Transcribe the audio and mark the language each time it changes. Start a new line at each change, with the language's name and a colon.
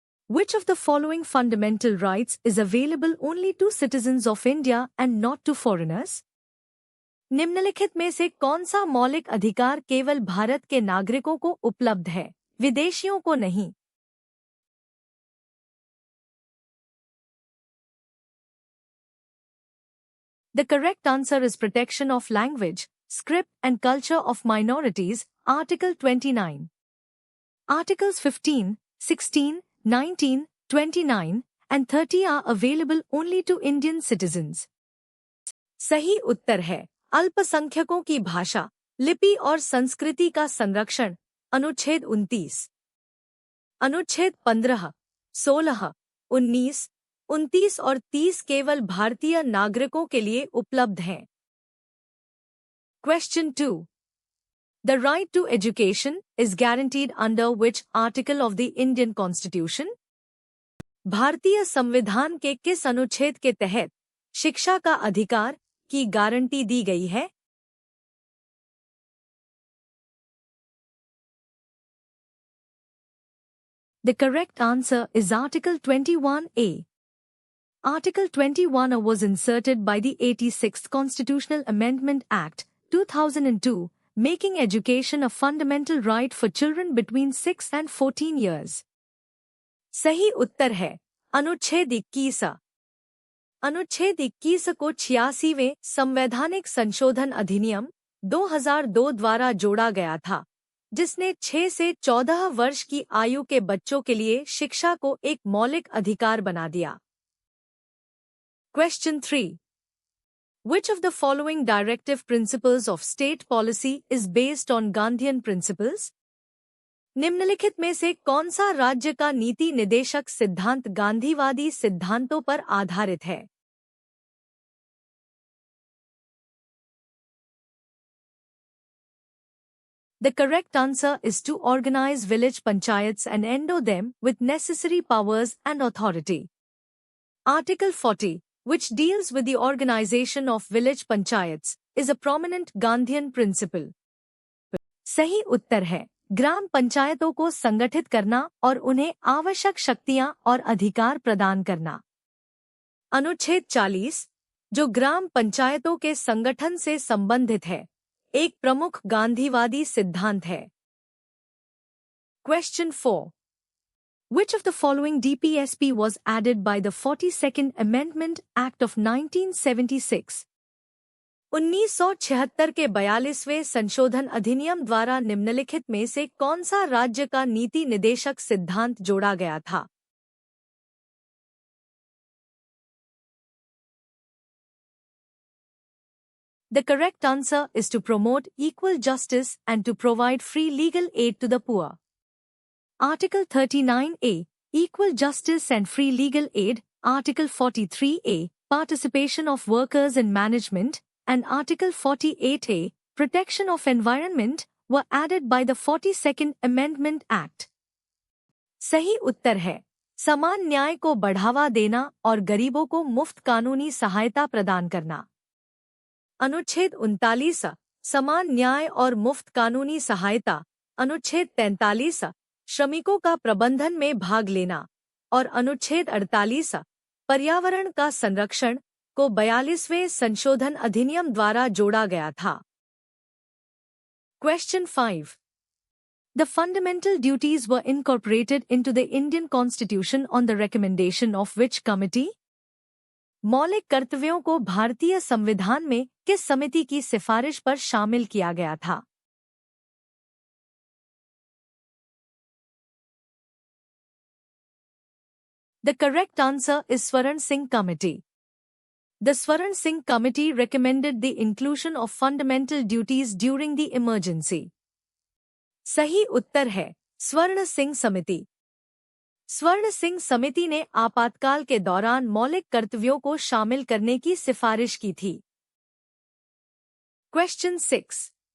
English: Which of the following fundamental rights is available only to citizens of India and not to foreigners?
Hindi: निम्नलिखित में से कौन सा मौलिक अधिकार केवल भारत के नागरिकों को उपलब्ध है, विदेशियों को नहीं?
English: The correct answer is protection of language, script and culture of minorities, Article 29. Articles 15, 16, 19, 29 and 30 are available only to Indian citizens.
Hindi: सही उत्तर है अल्पसंख्यकों की भाषा, लिपि और संस्कृति का संरक्षण, अनुच्छेद 29। अनुच्छेद 15, 16, 19, 29 और 30 केवल भारतीय नागरिकों के लिए उपलब्ध हैं।
English: Question 2. The right to education is guaranteed under which article of the Indian Constitution?
Hindi: भारतीय संविधान के किस अनुच्छेद के तहत शिक्षा का अधिकार की गारंटी दी गई है?
English: The correct answer is Article 21A. Article 21A was inserted by the 86th Constitutional Amendment Act, 2002, making education a fundamental right for children between 6 and 14 years.
Hindi: सही उत्तर है अनुच्छेद 21। अनुच्छेद 21 को 86वें संवैधानिक संशोधन अधिनियम 2002 द्वारा जोड़ा गया था, जिसने 6 से 14 वर्ष की आयु के बच्चों के लिए शिक्षा को एक मौलिक अधिकार बना दिया।
English: Question 3. Which of the following directive principles of state policy is based on Gandhian principles?
Hindi: निम्नलिखित में से कौन सा राज्य का नीति निदेशक सिद्धांत गांधीवादी सिद्धांतों पर आधारित है?
English: The correct answer is to organize village panchayats and endow them with necessary powers and authority. Article 40, which deals with the organization of village panchayats, is a prominent Gandhian principle.
Hindi: सही उत्तर है ग्राम पंचायतों को संगठित करना और उन्हें आवश्यक शक्तियां और अधिकार प्रदान करना। अनुच्छेद 40, जो ग्राम पंचायतों के संगठन से संबंधित है, एक प्रमुख गांधीवादी सिद्धांत है।
English: Question 4. Which of the following DPSP was added by the 42nd Amendment Act of 1976?
Hindi: 1976 के 42वें संशोधन अधिनियम द्वारा निम्नलिखित में से कौन सा राज्य का नीति निदेशक सिद्धांत जोड़ा गया था?
English: The correct answer is to promote equal justice and to provide free legal aid to the poor. Article 39A, Equal Justice and Free Legal Aid, Article 43A, Participation of Workers in Management, and Article 48A, Protection of Environment, were added by the 42nd Amendment Act.
Hindi: सही उत्तर है समान न्याय को बढ़ावा देना और गरीबों को मुफ्त कानूनी सहायता प्रदान करना। अनुच्छेद 39, समान न्याय और मुफ्त कानूनी सहायता, अनुच्छेद 43, श्रमिकों का प्रबंधन में भाग लेना और अनुच्छेद 48, पर्यावरण का संरक्षण को 42वें संशोधन अधिनियम द्वारा जोड़ा गया था।
English: Question 5. The fundamental duties were incorporated into the Indian Constitution on the recommendation of which committee?
Hindi: मौलिक कर्तव्यों को भारतीय संविधान में किस समिति की सिफारिश पर शामिल किया गया था?
English: The correct answer is Swaran Singh Committee. The Swaran Singh Committee recommended the inclusion of fundamental duties during the emergency.
Hindi: सही उत्तर है स्वर्ण सिंह समिति। स्वर्ण सिंह समिति ने आपातकाल के दौरान मौलिक कर्तव्यों को शामिल करने की सिफारिश की थी।
English: Question 6.